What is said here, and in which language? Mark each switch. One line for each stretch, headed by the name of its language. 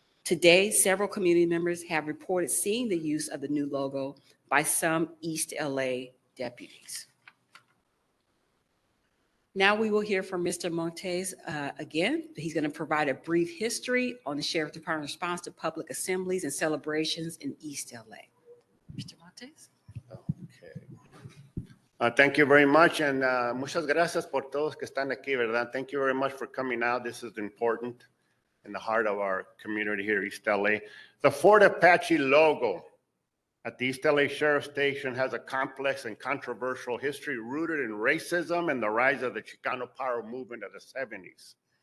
English: Today, several community members have reported seeing the use of the new logo by some East LA deputies. Now we will hear from Mr. Montes again. He's going to provide a brief history on the Sheriff's Department's response to public assemblies and celebrations in East LA. Mr. Montes? Okay. Thank you very much, and
Spanish: muchas gracias por todos que están aquí, ¿verdad?
English: Thank you very much for coming out. This is important in the heart of our community here, East LA. The Fort Apache logo at the East LA Sheriff Station has a complex and controversial history rooted in racism and the rise of the Chicano power movement of the 70s.